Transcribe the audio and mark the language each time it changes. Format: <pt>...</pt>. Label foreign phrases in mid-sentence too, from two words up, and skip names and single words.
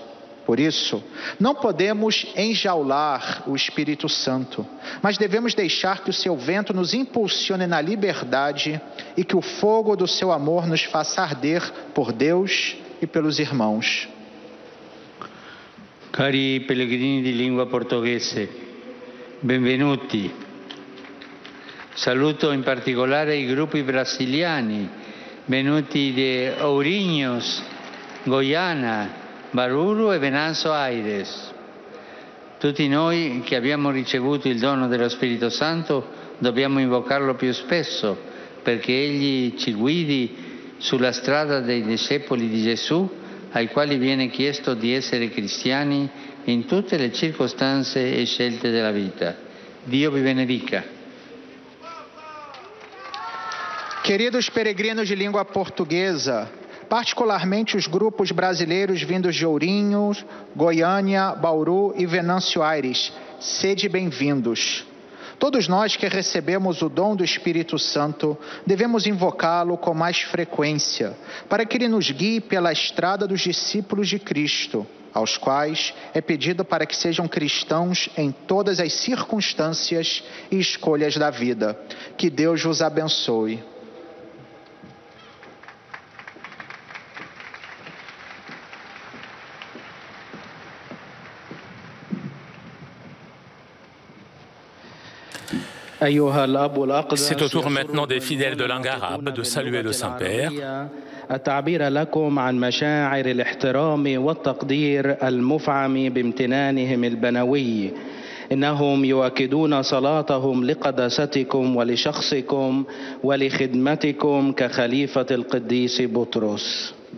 <pt>Por isso, não podemos enjaular o Espírito Santo, mas devemos deixar que o seu vento nos impulsione na liberdade e que o fogo do seu amor nos faça arder por Deus e pelos irmãos.</pt> <it>Cari pellegrini di lingua portoghese, benvenuti. Saluto in particolare i gruppi brasiliani venuti da Ourinhos, Goiânia, Bauru e Venanzo Aires. Tutti noi che abbiamo ricevuto il dono dello Spirito Santo dobbiamo invocarlo più spesso perché Egli ci guidi sulla strada dei discepoli di Gesù ai quali viene chiesto di essere cristiani in tutte le circostanze e scelte della vita. Dio vi benedica.</it> <pt>Queridos peregrinos de língua portuguesa, particularmente os grupos brasileiros vindos de Ourinhos, Goiânia, Bauru e Venâncio Aires, sede bem-vindos. Todos nós que recebemos o dom do Espírito Santo devemos invocá-lo com mais frequência, para que ele nos guie pela estrada dos discípulos de Cristo, aos quais é pedido para que sejam cristãos em todas as circunstâncias e escolhas da vida. Que Deus vos abençoe.</pt> <fr>C'est au tour maintenant des fidèles de langue arabe de saluer le Saint-Père.</fr> <ar>التعبير لكم عن مشاعر الاحترام والتقدير المفعم بامتنانهم البنوي. إنهم يؤكدون صلاتهم لقداستكم ولشخصكم ولخدمتكم كخليفة القديس بطرس.</ar>